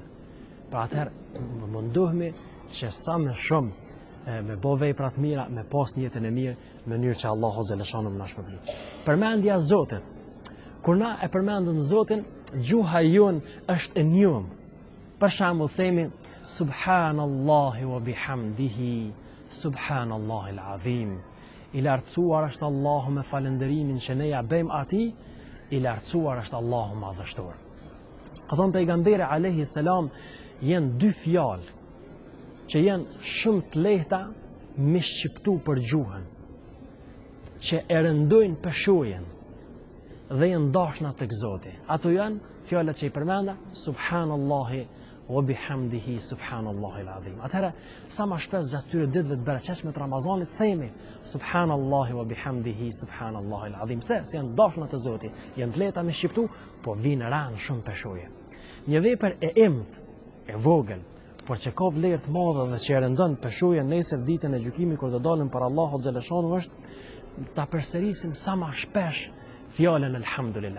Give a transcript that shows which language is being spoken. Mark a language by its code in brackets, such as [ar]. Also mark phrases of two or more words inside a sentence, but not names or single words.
[sq] Pra atëherë mundohemi që sa më shumë me bë vepra të mira, me pas niyetin e mirë, në mënyrë që [ar] الله جل شأنه [sq] na shpërblen. Përmendja e Zotit. Kur na e përmendëm Zotin, gjuha jon është e njohur. Për shembull themi [ar] سبحان الله وبحمده سبحان الله العظيم. [sq] I lartësuar është Allahu me falënderimin që ne ja bëjmë atij, i lartësuar është Allahu madhështor. Ka thënë pejgamberi [ar] عليه السلام, [sq] janë dy fjalë që janë shumë të lehta me shqiptu për gjuhën, që e rëndojnë peshojën dhe janë dashna tek Zoti. Ato janë fjalët që i përmenda, [ar] سبحان الله وبحمده سبحان الله العظيم. [sq] Atëherë sa më shpesh gjatë këtyre ditëve të bereqeshme të Ramazanit themi [ar] سبحان الله وبحمده سبحان الله العظيم. [sq] Se janë dashna të Zotit, janë të lehta me shqiptu, po vinë ranë shumë peshoje. Një vepër e imt, e vogël, por që ka vlerë të madhe dhe që e rëndon peshojen nesër ditën e gjykimit kur do dalim për [ar] الله جل شأنه [sq] është ta përsërisim sa më shpesh fjalën elhamdulillah.